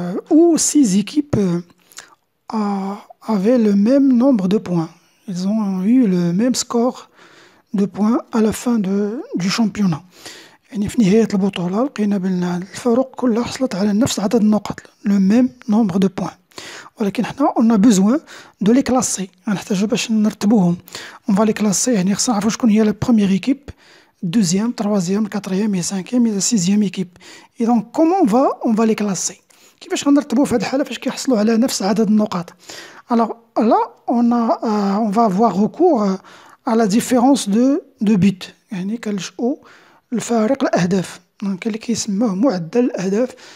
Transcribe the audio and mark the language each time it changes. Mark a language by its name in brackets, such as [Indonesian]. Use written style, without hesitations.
[French] Où 6 équipes avaient le même nombre de points. Ils ont eu le même score de points à la fin du championnat. [Arabic] يعني في نهاية البطولة لقينا بأن الفرق كلها حصلت على نفس عدد النقط. [French] Le même nombre de points. [Arabic] ولكن حنا [French] on a besoin de les classer. [Arabic] نحتاجو باش نرتبوهم. [French] On va les classer. [Arabic] يعني خصنا نعرفو شكون هي [French] la première équipe, deuxième, troisième, quatrième et cinquième et la sixième équipe. Et donc comment on va les classer? [Arabic] كيفاش غنرتبو في هاد الحالة فاش كيحصلوا على نفس عدد النقاط؟ [French] Là on va avoir recours à la différence de but. [Arabic] يعني كنلجؤوا لفارق الأهداف. كاين اللي كيسموه معدل الأهداف.